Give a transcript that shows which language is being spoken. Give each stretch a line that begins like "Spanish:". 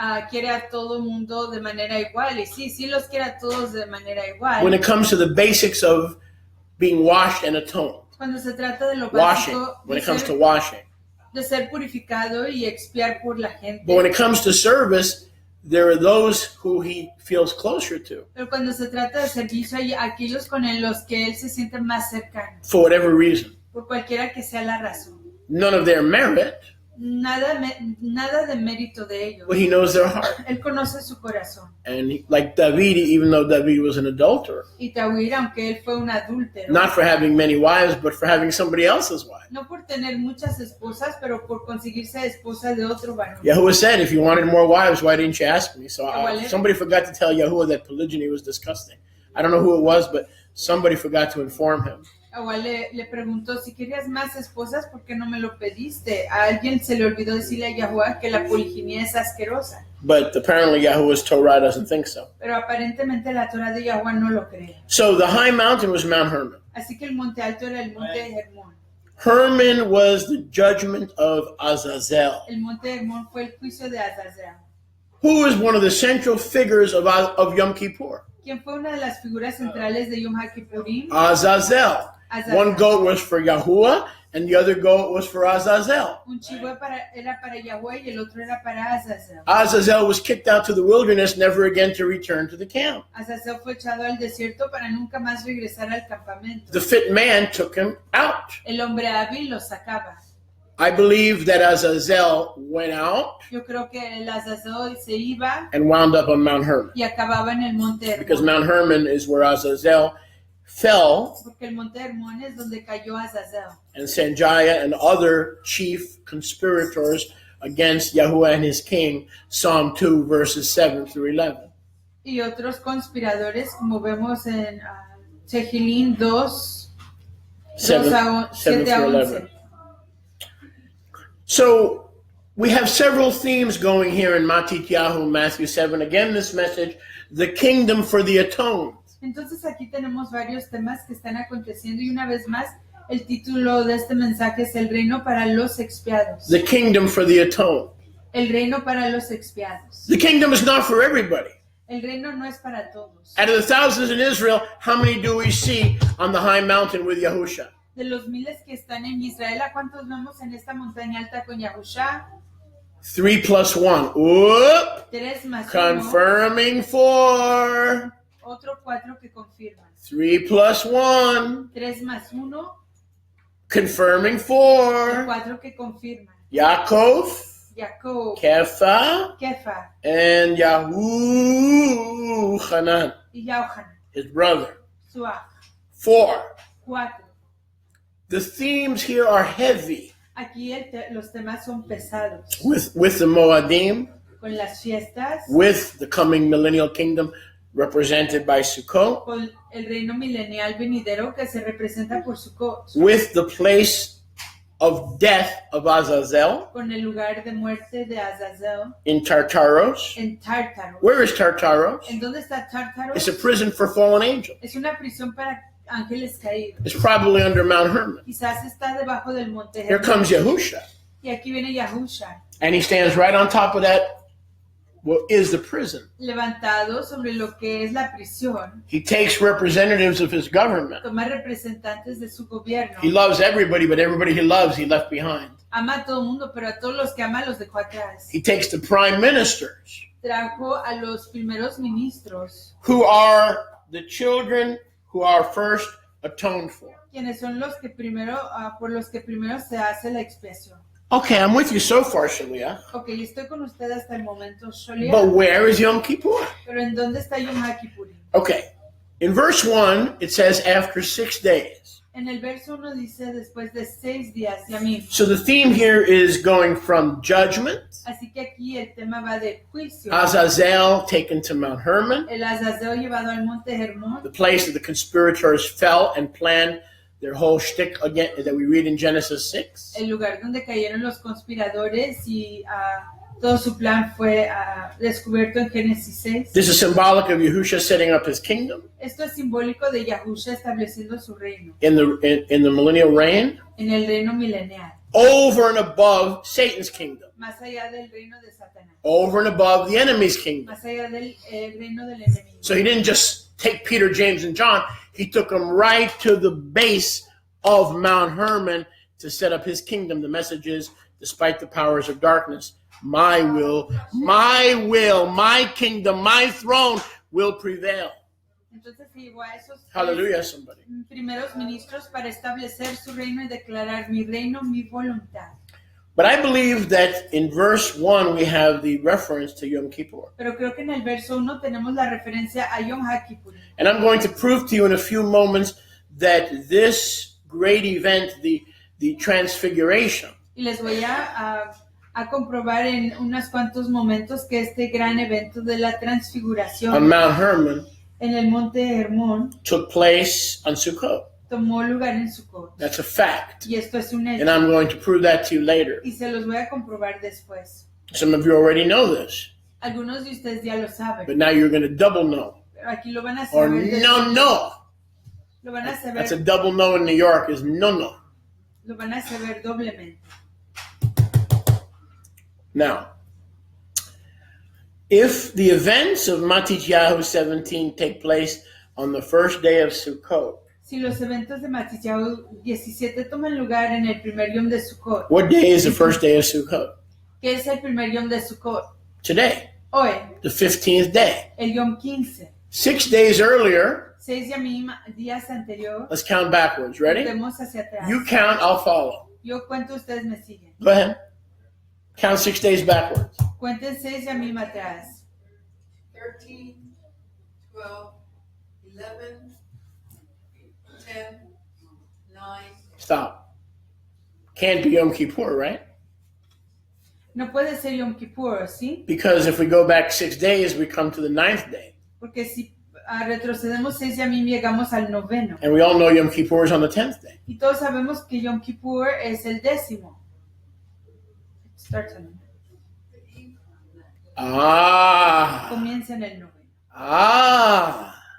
Spanish: quiere a todo mundo de manera igual. Y sí los quiere a todos de manera igual.
English: When it comes to the basics of being washed and atoned.
Spanish: Cuando se trata de lo
English: Washing.
Spanish: básico
English: When it comes to washing.
Spanish: de ser purificado y expiar por la gente.
English: But when it comes to service, there are those who he feels closer to.
Spanish: Pero cuando se trata de servicio hay aquellos con los que él se siente más cercano.
English: For whatever reason.
Spanish: Por cualquiera que sea la razón.
English: None of their merit,
Spanish: Nada de mérito de ellos.
English: but he knows their heart.
Spanish: Él conoce su corazón.
English: And like David, even though David was an adulterer,
Spanish: Y David, aunque él fue un adúltero,
English: not for having many wives, but for having somebody else's wife.
Spanish: no por tener muchas esposas, pero por conseguirse esposa de otro varón.
English: Yahuwah said, if you wanted more wives, why didn't you ask me? So
Spanish: Igual
English: somebody forgot to tell Yahuwah that polygyny was disgusting. I don't know who it was, but somebody forgot to inform him.
Spanish: Igual le preguntó, si querías más esposas, ¿por qué no me lo pediste? A alguien se le olvidó decirle a Yahuwah que la poliginia es asquerosa.
English: But apparently Yahuwah's Torah doesn't think so.
Spanish: Pero aparentemente la Torah de Yahuwah no lo cree.
English: So the high mountain was Mount Hermon.
Spanish: Así que el monte alto era el monte de Hermón.
English: Hermon was the judgment of Azazel,
Spanish: El monte de Hermón fue el juicio de Azazel,
English: who is one of the central figures of Yom Kippur.
Spanish: quien fue una de las figuras centrales de Yom HaKippurim.
English: Azazel.
Spanish: Azazel.
English: One goat was for Yahuwah, and the other goat was for Azazel.
Spanish: Un chivo era para Yahuwah y el otro era para Azazel.
English: Azazel was kicked out to the wilderness, never again to return to the camp.
Spanish: Azazel fue echado al desierto para nunca más regresar al campamento.
English: The fit man took him out.
Spanish: El hombre hábil lo sacaba.
English: I believe that Azazel went out
Spanish: Yo creo que el Azazel se iba
English: and wound up on Mount Hermon,
Spanish: y acababa en el monte Hermón.
English: because Mount Hermon is where Azazel fell,
Spanish: Porque el monte Hermón es donde cayó Azazel.
English: and Sanjaya and other chief conspirators against Yahuwah and his king, Psalm 2, verses 7 through 11.
Spanish: Y otros conspiradores, como vemos en Tehillim 2, 7 a 7 a
English: through 11.
Spanish: 11.
English: So we have several themes going here in Matityahu, Matthew 7. Again, this message, the kingdom for the atoned.
Spanish: Entonces aquí tenemos varios temas que están aconteciendo y una vez más el título de este mensaje es el reino para los expiados.
English: The kingdom for the atoned.
Spanish: El reino para los expiados.
English: The kingdom is not for everybody.
Spanish: El reino no es para todos.
English: Out of the thousands in Israel, how many do we see on the high mountain with Yahusha?
Spanish: De los miles que están en Israel, ¿a cuántos vemos en esta montaña alta con Yahusha?
English: 3 plus 1. Whoop!
Spanish: 3 más 1.
English: Confirming 4.
Spanish: Otro 4 que confirman.
English: 3 plus 1.
Spanish: 3 más 1.
English: Confirming 4.
Spanish: 4 que confirman.
English: Yaakov,
Spanish: Jacob,
English: Kefa,
Spanish: Kefa
English: and Yahuchanan,
Spanish: y Yohanan,
English: his brother.
Spanish: su hijo.
English: 4.
Spanish: 4.
English: The themes here are heavy
Spanish: Aquí los temas son pesados.
English: with the Moadim,
Spanish: Con las fiestas,
English: with the coming millennial kingdom represented by Sukkot,
Spanish: con el reino milenial venidero que se representa por Sukkot,
English: with the place of death of Azazel
Spanish: con el lugar de muerte de Azazel
English: in Tartaros.
Spanish: en Tártaro.
English: Where is Tartaros?
Spanish: ¿En dónde está Tártaro?
English: It's a prison for fallen angels.
Spanish: Es una prisión para ángeles caídos.
English: It's probably under Mount Hermon.
Spanish: Quizás está debajo del monte
English: Here
Spanish: Hermon.
English: comes Yahusha,
Spanish: Y aquí viene Yahusha,
English: and he stands right on top of that, what is the prison.
Spanish: levantado sobre lo que es la prisión.
English: He takes representatives of his government.
Spanish: Toma representantes de su gobierno.
English: He loves everybody, but everybody he loves, he left behind.
Spanish: Ama a todo el mundo, pero a todos los que ama los dejó atrás.
English: He takes the prime ministers,
Spanish: Trajo a los primeros ministros,
English: who are the children who are first atoned for.
Spanish: quienes son los que primero, por los que primero se hace la expiación.
English: Okay, I'm with you so far, Shalia.
Spanish: Ok, estoy con usted hasta el momento, Sholia.
English: But where is Yom Kippur?
Spanish: Pero ¿en dónde está Yom HaKippurim?
English: Okay, in verse 1, it says after 6 days.
Spanish: En el verso 1 dice después de 6 días, Yamim.
English: So the theme here is going from judgment,
Spanish: Así que aquí el tema va de juicio.
English: Azazel taken to Mount Hermon,
Spanish: El Azazel llevado al monte Hermon,
English: the place that the conspirators fell and planned their whole shtick again that we read in Genesis 6.
Spanish: el lugar donde cayeron los conspiradores y todo su plan fue descubierto en Génesis 6.
English: This is symbolic of Yahusha setting up his kingdom
Spanish: Esto es simbólico de Yahusha estableciendo su reino,
English: in the millennial reign,
Spanish: en el reino milenial,
English: over and above Satan's kingdom,
Spanish: más allá del reino de Satanás,
English: over and above the enemy's kingdom.
Spanish: más allá del reino del enemigo.
English: So he didn't just take Peter, James, and John. He took them right to the base of Mount Hermon to set up his kingdom. The message is, despite the powers of darkness, my will, my kingdom, my throne will prevail.
Spanish: Entonces se llevó a esos
English: Hallelujah, somebody.
Spanish: primeros ministros para establecer su reino y declarar mi reino, mi voluntad.
English: But I believe that in verse 1 we have the reference to Yom Kippur.
Spanish: Pero creo que en el verso 1 tenemos la referencia a Yom HaKippurim.
English: And I'm going to prove to you in a few moments that this great event, the transfiguration,
Spanish: Y les voy a comprobar en unos cuantos momentos que este gran evento de la
English: on
Spanish: transfiguración
English: Mount Hermon
Spanish: en el monte Hermón
English: took place on Sukkot.
Spanish: tomó lugar en Sukkot.
English: That's a fact.
Spanish: Y esto es un
English: And
Spanish: hecho.
English: I'm going to prove that to you later.
Spanish: Y se los voy a comprobar después.
English: Some of you already know this,
Spanish: Algunos de ustedes ya lo
English: but
Spanish: saben.
English: now you're going to double know.
Spanish: Pero aquí lo van a
English: Or
Spanish: saber.
English: no.
Spanish: Lo van a
English: That's a
Spanish: saber.
English: double no in New York is no.
Spanish: Lo van a saber doblemente.
English: Now, if the events of Matityahu 17 take place on the first day of Sukkot,
Spanish: Si los eventos de Matityahu 17 toman lugar en el primer Yom de Sukkot,
English: what day is the first day of Sukkot?
Spanish: ¿qué es el primer Yom de Sukkot?
English: Today,
Spanish: Hoy,
English: the 15th day.
Spanish: el Yom 15.
English: 6 days earlier,
Spanish: 6 días anterior,
English: let's count backwards. Ready?
Spanish: vemos hacia atrás.
English: You count, I'll follow.
Spanish: Yo cuento, ustedes me siguen.
English: Go ahead. Count 6 days backwards.
Spanish: Cuenten 6 Yamim atrás.
English: 13, 12, 11, 10, 9. Stop. Can't be Yom Kippur, right?
Spanish: No puede ser Yom Kippur, ¿sí?
English: Because if we go back 6 days, we come to the 9th day.
Spanish: Porque si retrocedemos 6 yamim, llegamos al 9º.
English: And we all know Yom Kippur is on the 10th day.
Spanish: Y todos sabemos que Yom Kippur es el 10º.
English: Starts on
Spanish: Comienza en el 9º.